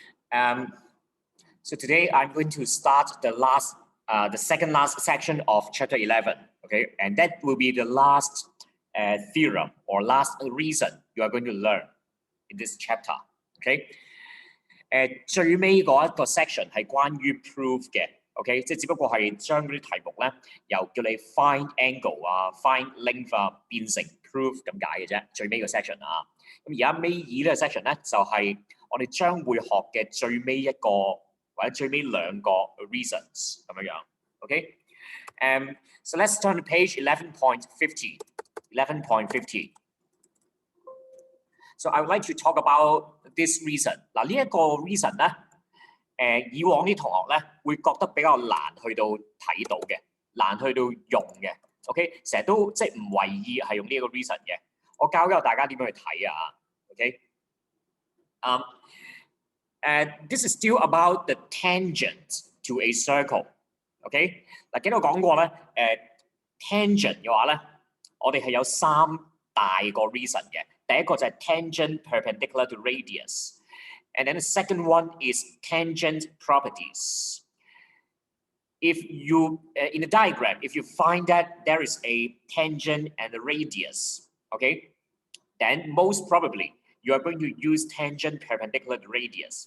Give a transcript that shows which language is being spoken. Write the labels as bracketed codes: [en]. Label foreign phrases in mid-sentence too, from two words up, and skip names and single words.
[en] Um, so today I'm going to start the second last section of chapter 11. Okay, and that will be the last theorem or last reason you are going to learn in this chapter. [yue] Okay，最尾嗰一個 section 係關於 proof 嘅。OK， 即係只不過係將嗰啲題目咧，由叫你 [en] find angle [yue] 啊、 [en] find length [yue] 啊，變成 proof 咁解嘅啫。最尾個 section 啊，咁而家尾二呢個 section 咧，就係我哋將會學嘅最尾一個或者最尾兩個 reasons 咁樣樣。OK， [en] so let's turn to page 11.50. 11.50. So I would like to talk about this reason. [yue] 嗱，呢一個 reason 咧，以往啲同學咧會覺得比較難去到睇到嘅，難去到用嘅。OK， 成日都即係唔為意係用呢一個 reason 嘅。我教教大家點樣去睇啊。OK， [en] this is still about the tangent to a circle. [yue] OK， 嗱，記得我講過咧，tangent 嘅話咧，我哋係有三大個 reason 嘅。第一個就係 [en] tangent perpendicular to radius, and then the second one is tangent properties. If you in the diagram, if you find that there is a tangent and a radius, okay, then most probably you are going to use tangent perpendicular to radius.